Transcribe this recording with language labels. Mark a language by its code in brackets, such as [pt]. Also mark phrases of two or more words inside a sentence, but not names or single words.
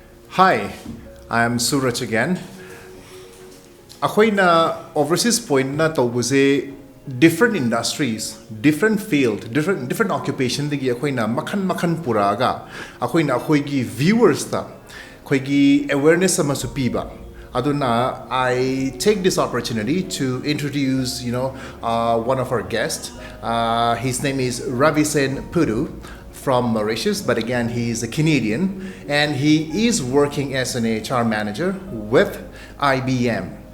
[en] Hi, I am Suraj again. [mni] Akoina [en] overseas point [mni] na tawbuse [en] different industries, different field, different occupation [mni] digi akoina makhan puraga akoina akoigi viewers ta akoigi awareness ama supiba. Aduna, [en] I take this opportunity to introduce, one of our guests. His name is Ravi Puddoo from Mauritius, but again, he's a Canadian, and he is working as an HR manager with IBM.